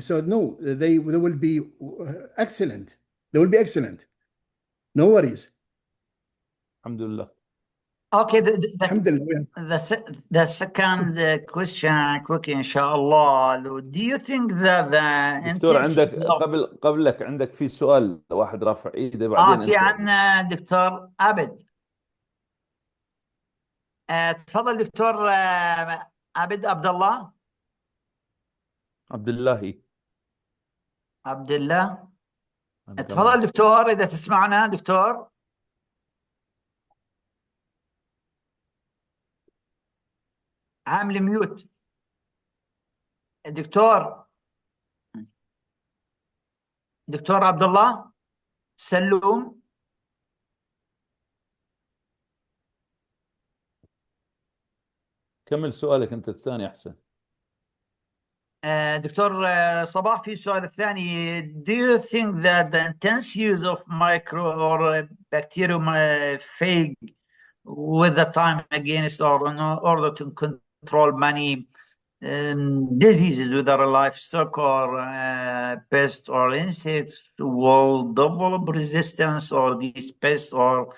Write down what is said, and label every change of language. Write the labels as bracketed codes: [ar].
[en] So no, they will be excellent. They will be excellent. No worries. [ar] Alhamdulillah. Okay, Alhamdulillah. [en] the second question, quickly, inshallah. Do you think that the [ar] دكتور عندك [en] intensity [ar] قبلك عندك في سؤال واحد رافع ايده بعدين في انت. عنا دكتور عبد. تفضل دكتور عبد الله. عبد الله. عبد الله. تفضل دكتور إذا تسمعنا دكتور. عامل ميوت دكتور عبد الله سلوم. كمل سؤالك انت الثاني احسن. دكتور صباح في السؤال الثاني. [en] Do you think that the intense use of micro or bacteriophage with the time against or in order to control many diseases, whether livestock or pests or insects, will develop resistance or these pests, or